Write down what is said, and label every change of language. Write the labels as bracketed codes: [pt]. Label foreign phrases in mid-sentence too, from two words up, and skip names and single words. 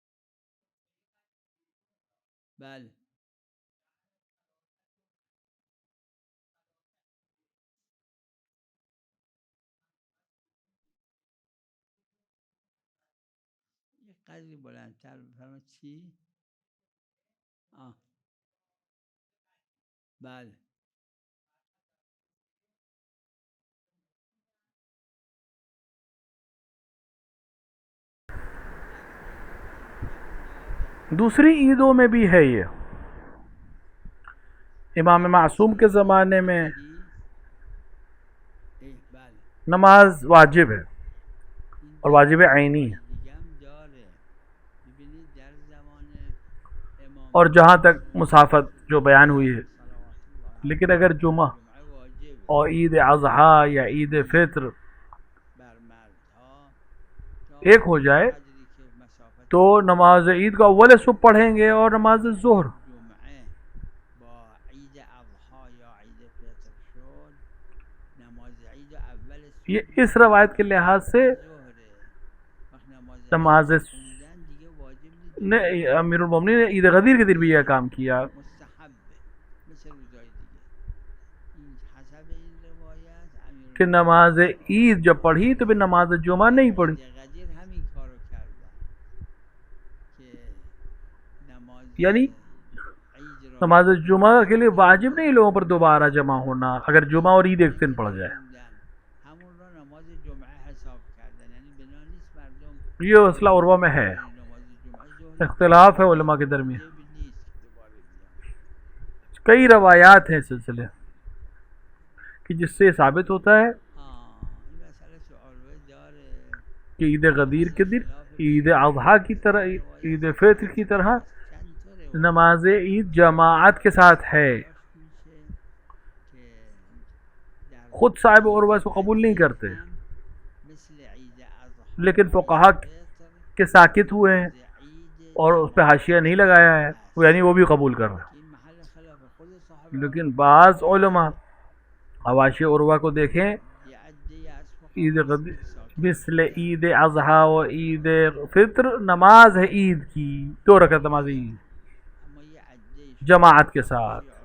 [fa] بله یه قدری بلندتر بفرمایید. چی؟ بله [ur] دوسری عیدوں میں بھی ہے یہ. امام معصوم کے زمانے میں [fa] بله [ur] نماز واجب ہے اور واجب عینی ہے، [fa] دیگه هم داره. ببینید در زمان امام [ur] اور جہاں تک مسافت جو بیان ہوئی ہے، [ar] صلوات الله [ur] لیکن اگر جمعہ [fa] جمعه واجب [ur] اور عید اضحیٰ یا عید فطر [fa] بر مردها [ur] ایک ہو جائے [fa] قدری که مسافت [ur] تو نماز عید کو اول صبح پڑھیں گے اور نماز ظہر [fa] جمعه با عید اضحا یا عید فطر شد، نماز عید اول صبح [ur] یہ اس روایت کے لحاظ سے [fa] ظهره. وقت نماز نماز خوندن دیگه واجب نیست، [ur] نے امیر المومنین نے عید غدیر کے دن بھی یہ کام کیا [fa] مستحبه مثل روزای دیگه. این حسب این روایت امیر [ur] کہ نماز عید جب پڑھی تو پھر نماز جمعہ نہیں پڑھی. [fa] غدیر همین کارو کردن که نماز یعنی عید را [ur] نماز جمعہ کے لیے واجب نہیں لوگوں پر دوبارہ جمع ہونا اگر جمعہ اور عید ایک دن پڑ جائے. [fa] خوندن همون را نماز جمعه حساب کردن، یعنی بنا نیست مردم [ur] یہ مسئلہ عروہ میں ہے، [fa] نماز جمعه ظهر [ur] اختلاف ہے علماء کے درمیان، [fa] واجب نیست که دوباره بیان. [ur] کئی روایات ہیں اس سلسلے کہ جس سے ثابت ہوتا ہے [fa] این مسئله تو عروه داره. [ur] کہ عید غدیر کے دن عید اضحیٰ کی طرح عید فطر کی طرح [fa] چند تا روایت [ur] نماز عید جماعت کے ساتھ ہے. [fa] میشه که در [ur] خود صاحب عروہ اس کو قبول نہیں کرتے، [fa] مثل [ur] لیکن فقہا کے ساکت ہوئے ہیں اور اس پہ حاشیہ نہیں لگایا ہے، یعنی وہ بھی قبول کر رہے ہیں۔ لیکن بعض علماء حواشی عروہ کو دیکھیں، عید مثل عید اضحیٰ و عید فطر نماز ہے عید کی، 2 رکعت نماز عید جماعت کے ساتھ۔